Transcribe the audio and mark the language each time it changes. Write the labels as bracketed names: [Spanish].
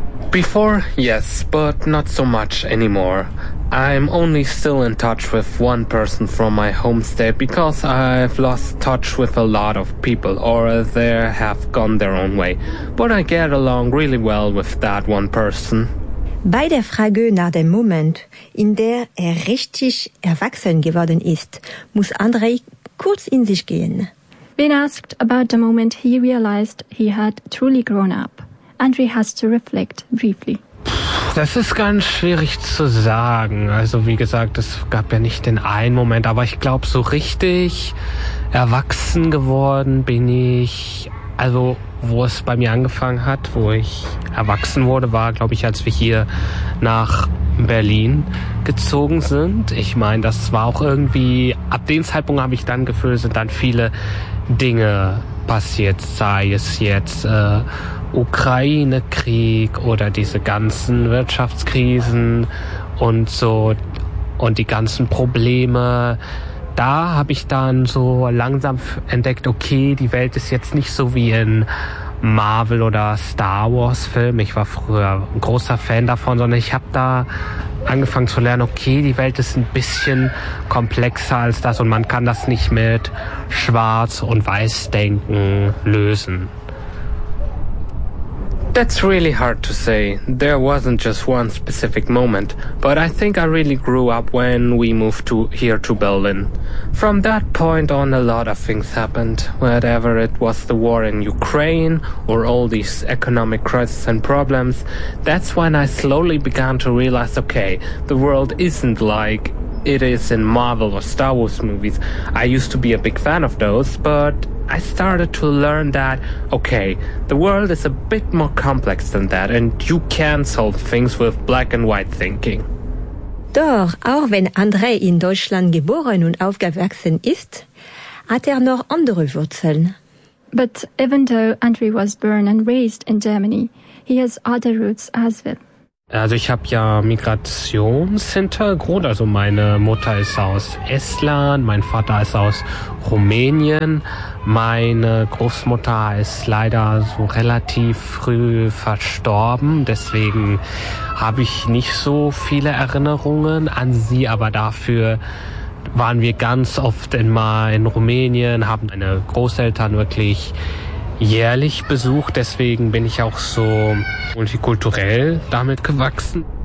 [English] Before, yes, but not so much anymore. I'm only still in touch with one person from my home state because I've lost touch with a lot of people or they have gone their own way. But I get along really well with that one person. [German] Bei der Frage nach dem Moment, in der er richtig erwachsen geworden ist, muss André kurz in sich gehen. [English] When asked about the moment he realized he had truly grown up, André has to reflect briefly. [German] Das ist ganz schwierig zu sagen. Also wie gesagt, es gab ja nicht den einen Moment, aber ich glaube, so richtig erwachsen geworden bin ich. Also wo es bei mir angefangen hat, wo ich erwachsen wurde, war, glaube ich, als wir hier nach Berlin gezogen sind. Ich meine, das war auch irgendwie, ab dem Zeitpunkt habe ich dann Gefühl, sind dann viele Dinge passiert, sei es jetzt Ukraine-Krieg oder diese ganzen Wirtschaftskrisen und so und die ganzen Probleme. Da habe ich dann so langsam entdeckt, okay, die Welt ist jetzt nicht so wie in Marvel oder Star Wars Film. Ich war früher ein großer Fan davon, sondern ich habe da angefangen zu lernen, okay, die Welt ist ein bisschen komplexer als das und man kann das nicht mit Schwarz- und Weiß-Denken lösen. [English] That's really hard to say. There wasn't just one specific moment, but I think I really grew up when we moved to here to Berlin. From that point on, a lot of things happened. Whatever it was, the war in Ukraine or all these economic crises and problems, that's when I slowly began to realize, okay, the world isn't like it is in Marvel or Star Wars movies. I used to be a big fan of those, but I started to learn that, okay, the world is a bit more complex than that and you can solve things with black and white thinking. [German] Doch, auch wenn André in Deutschland geboren und aufgewachsen ist, hat er noch andere Wurzeln. [English] But even though André was born and raised in Germany, he has other roots as well. [German] Also ich habe ja Migrationshintergrund, also meine Mutter ist aus Estland, mein Vater ist aus Rumänien. Meine Großmutter ist leider so relativ früh verstorben, deswegen habe ich nicht so viele Erinnerungen an sie, aber dafür waren wir ganz oft immer in Rumänien, haben meine Großeltern wirklich jährlich besucht, deswegen bin ich auch so multikulturell damit gewachsen.